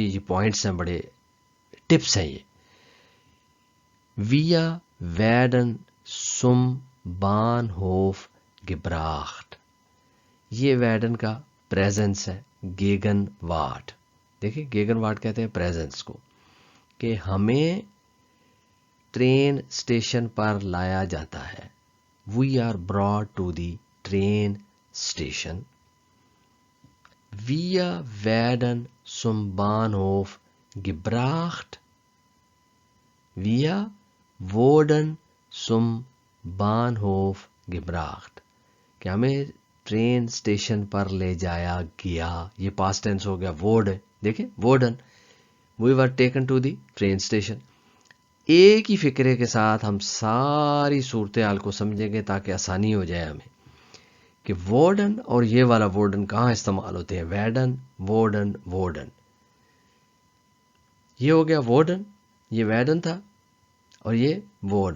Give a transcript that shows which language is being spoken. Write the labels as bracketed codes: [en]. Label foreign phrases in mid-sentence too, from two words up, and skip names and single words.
[ur] یہ پوائنٹس ہیں، بڑے ٹپس ہیں یہ. [de] Wir werden zum Bahnhof gebracht, [ur] یہ ویڈن کا پریزنس ہے. گیگن واٹ، دیکھیں گیگن واٹ کہتے ہیں پریزنس کو، کہ ہمیں [en] train station [ur] پر لایا جاتا ہے. [en] we are brought to the train station. [de] Wir werden zum Bahnhof gebracht. Wir wurden zum Bahnhof gebracht. [ur] کہ ہمیں [en] train station [ur] پر لے جایا گیا. یہ [en] past tense [ur] ہو گیا. وورڈ ہے، دیکھیں وارڈن. [en] We were taken to the train station. [ur] ایک ہی فکرے کے ساتھ ہم ساری صورتحال کو سمجھیں گے تاکہ آسانی ہو جائے ہمیں کہ وارڈن اور یہ والا وارڈن کہاں استعمال ہوتے ہیں. [de] werden wurden worden. [ur] یہ ہو گیا وارڈن، یہ ویڈن تھا، اور یہ وارڈن.